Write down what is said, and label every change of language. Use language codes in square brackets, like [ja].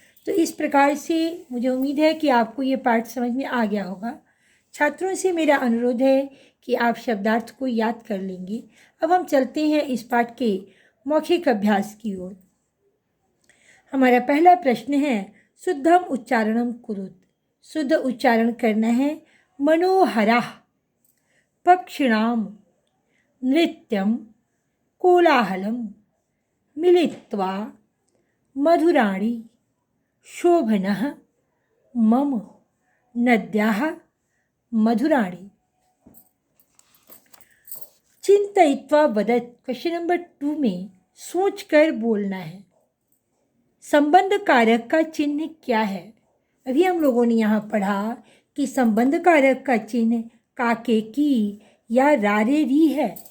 [hi] तो इस प्रकार से मुझे उम्मीद है कि आपको ये पाठ समझ में आ गया होगा। छात्रों से मेरा अनुरोध है कि आप शब्दार्थ को याद कर लेंगे। अब हम चलते हैं इस पाठ के मौखिक अभ्यास की ओर। हमारा पहला प्रश्न है [sa] शुद्धम उच्चारणम कुरुत, [hi] शुद्ध उच्चारण करना है। [sa] मनोहरः पक्षिणाम नृत्यम कोलाहलम मिलित्वा मधुराणि शोभनः मम नद्याः मधुराणि। चिंतयित्वा वदत्, [hi] क्वेश्चन नंबर 2 में सोच कर बोलना है। संबंध कारक का चिन्ह क्या है? अभी हम लोगों ने यहाँ पढ़ा कि संबंध कारक का चिन्ह काके की या रारे री है।